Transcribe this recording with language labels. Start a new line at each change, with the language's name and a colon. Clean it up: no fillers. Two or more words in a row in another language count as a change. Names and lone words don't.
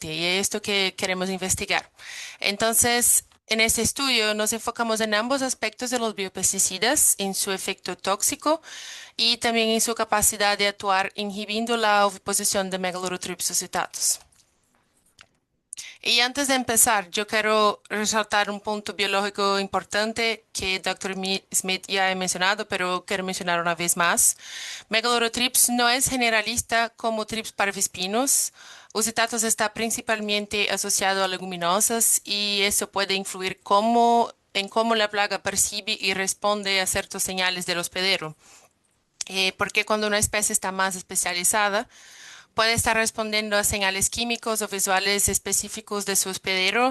Spanish: Y es esto que queremos investigar. Entonces, en este estudio nos enfocamos en ambos aspectos de los biopesticidas, en su efecto tóxico y también en su capacidad de actuar inhibiendo la oviposición de Megalothrips ocellatus. Y antes de empezar, yo quiero resaltar un punto biológico importante que Dr. Smith ya ha mencionado, pero quiero mencionar una vez más. Megalothrips no es generalista como Thrips parvispinos. Ocellatus está principalmente asociado a leguminosas y eso puede influir en cómo la plaga percibe y responde a ciertas señales del hospedero. porque cuando una especie está más especializada, puede estar respondiendo a señales químicos o visuales específicos de su hospedero.